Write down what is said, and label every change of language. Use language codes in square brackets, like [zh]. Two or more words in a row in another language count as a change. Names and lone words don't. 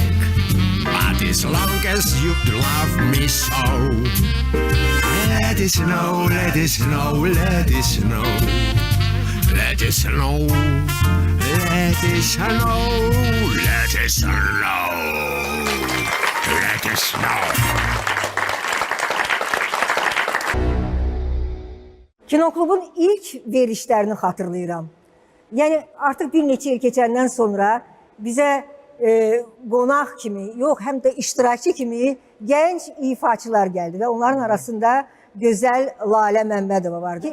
[en] But as long as you love me so, let it snow, let it snow, let it snow. Let it snow, let it snow, let it snow, let it snow. [az] Kinoklubun ilk verişlərini xatırlayıram. Yəni artıq bir neçə il keçəndən sonra bizə qonaq kimi, yox, həm də iştirakçı kimi gənc ifaçılar gəldi və onların arasında gözəl Lalə Məmmədova vardı.